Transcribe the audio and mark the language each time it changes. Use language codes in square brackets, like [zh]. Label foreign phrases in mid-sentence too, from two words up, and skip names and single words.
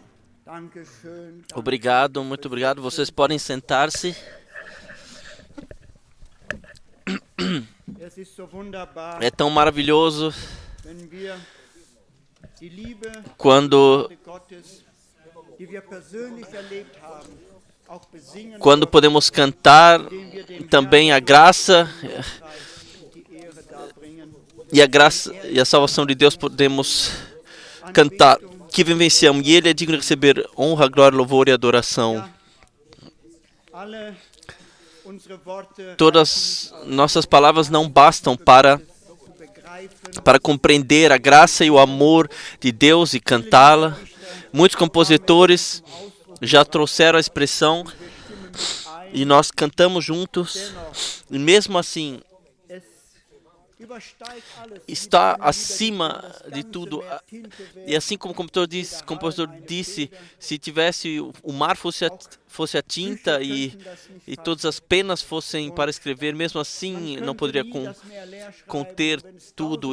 [de] Dankeschön. [pt] Obrigado, muito obrigado. Vocês podem sentar-se. [de] Es ist so wunderbar, [pt] É tão maravilhoso [de] wenn wir die Liebe [pt] quando [de] Gottes, die wir persönlich erlebt haben, auch besingen [pt] quando podemos cantar [de] indem wir dem [pt] também a graça [de] Herrn die Ehre darbringen. [pt] e a graça e a salvação de Deus podemos cantar que vivenciamos e Ele é digno de receber honra, glória, louvor e adoração. [de] Alle unsere Worte [pt] Todas nossas palavras não bastam para [de] begreifen. [pt] compreender a graça e o amor de Deus e cantá-la. Muitos compositores já trouxeram a expressão e nós cantamos juntos. E mesmo assim, [de] Es übersteigt alles. [pt] está acima de tudo. E assim como o compositor disse, se tivesse o mar fosse a tinta e todas as penas fossem para escrever, mesmo assim não poderia conter tudo.